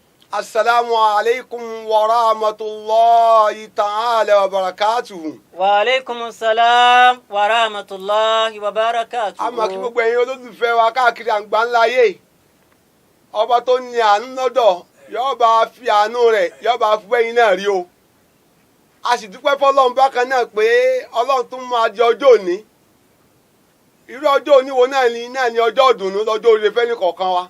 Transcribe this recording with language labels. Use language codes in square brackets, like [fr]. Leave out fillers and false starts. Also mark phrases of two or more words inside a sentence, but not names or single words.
[ar] السلام عليكم ورحمة الله تعالى وبركاته. وعليكم السلام ورحمة الله وبركاته. [yo] A máa kí gbogbo ẹ̀yin olólùfẹ́ wa káàkiri àgbáńlá ayé. Ọba tó ní àánú lọ́dọ̀ yóò bá fi àánú rẹ̀ yóò bá fún ẹ̀yin náà rí o. A sì dúpẹ́ fọ́lọ́run bákan náà pé Ọlọ́run tún máa di ọjọ́ òní. Irú ọjọ́ òní wo náà ni ọjọ́ ìdùnnú lọ́jọ́ oríire fẹ́ni kọ̀ọ̀kan wa.